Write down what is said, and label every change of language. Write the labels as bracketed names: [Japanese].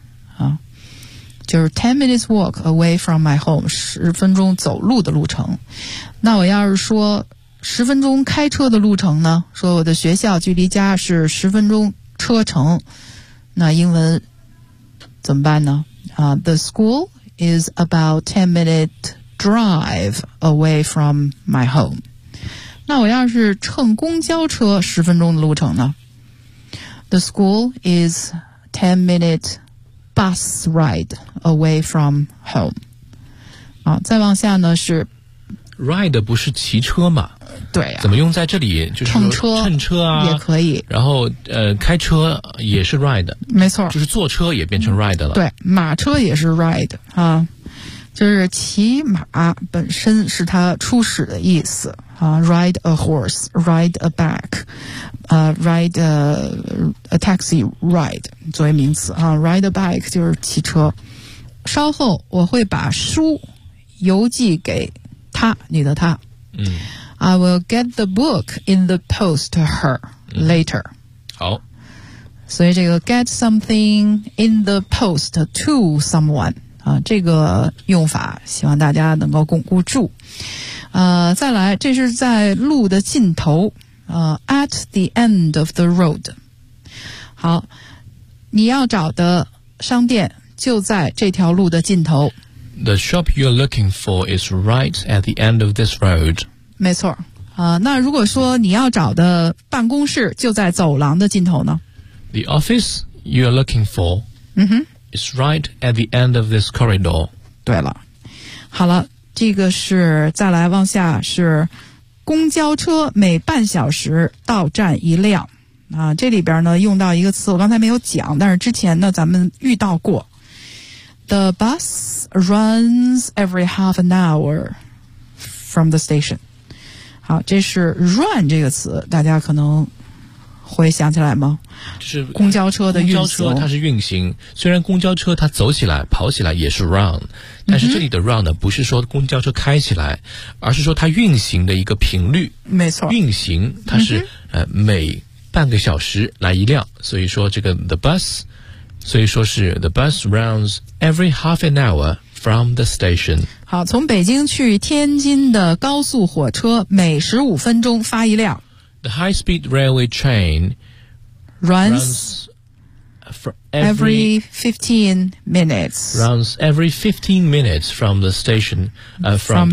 [Chinese] 好，就是 [English] 10-minute walk away from my home， [Chinese] 十分钟走路的路程。那我要是说十分钟开车的路程呢，说我的学校距离家是十分钟车程，那英文怎么办呢？ [English] The school is about 10-minute drive away from my home. [Chinese] 那我要是乘公交车十分钟的路程呢？ [English] The school is 10-minute bus ride away from home. [Chinese] 好，再往下呢是 ride 不是骑车吗？对啊，怎么用在这里？就是乘车，乘车啊，也可以。然后开车也是 ride，没错，就是坐车也变成 ride 了。对，马车也是 ride 啊，就是骑马本身是它初始的意思啊。 [English] Ride a horse, ride a back, ride a taxi ride [Chinese] 作为名词啊。 [English] Ride a bike [Chinese] 就是骑车。稍后我会把书邮寄给他，你的他。 [English] I will get the book in the post to her later.、 [Chinese] 好。所以这个 [English] get something in the post to someone,、 [Chinese] 这个用法希望大家能够巩固住。再来，这是在路的尽头、 [English] at the end of the road。 [Chinese] 好，你要找的商店就在这条路的尽头。 [English] The shop you're looking for is right at the end of this road. [Chinese] 没错，那如果说你要找的办公室就在走廊的尽头呢 [English] ？The office you are looking for、is right at the end of this corridor. [Chinese] 对了，好了，这个是再来往下是公交车每半小时到站一辆啊。这里边呢用到一个词，我刚才没有讲，但是之前呢咱们遇到过。 [English] The bus runs every half an hour from the station. [Chinese] 好，这是 run 这个词，大家可能会想起来吗？就是公交车的运行，公交车它是运行，虽然公交车它走起来跑起来也是 run， 但是这里的 run 呢，不是说公交车开起来，而是说它运行的一个频率。没错，运行它是每半个小时来一辆，所以说这个 [English] the bus [Chinese] 所以说是 [English] the bus runs every half an hour from the station. [Chinese] 好，从北京去天津的高速火车每15分钟发一辆。 [English] The high-speed railway train runs every 15 minutes. Runs every 15 minutes from the station, from